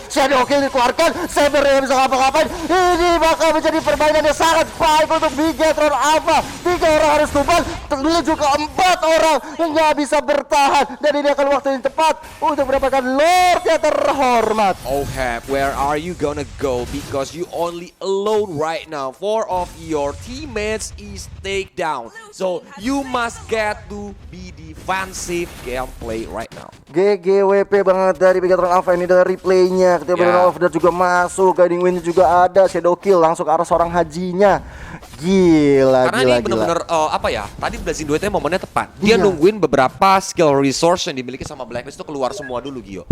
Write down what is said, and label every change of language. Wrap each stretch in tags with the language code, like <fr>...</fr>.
<id>Shadow Kill dikeluarkan, Saber yang bisa ngapa-ngapain. Ini bakal menjadi permainan yang sangat baik untuk Bigetron Alpha. 3 orang harus tumbang, menuju ke 4 orang yang nggak bisa bertahan, dan ini akan waktu yang tepat untuk mendapatkan Lord yang terhormat.</id> <en>Where are you gonna go? Because you only alone right now. 4 of your teammates is take down. So you must get to be defensive gameplay right now.</en> <id>GGWP banget dari Bigetron Alpha ini dari replaynya. Ketika Bruno Overder juga masuk, Guiding Wind juga ada, Shadow Kill langsung ke arah seorang hajinya. Gila, karena ini bener-bener tadi Blazing duetnya momennya tepat. Dia nungguin beberapa skill resource yang dimiliki sama Blacklist itu keluar semua dulu, Gio.</id>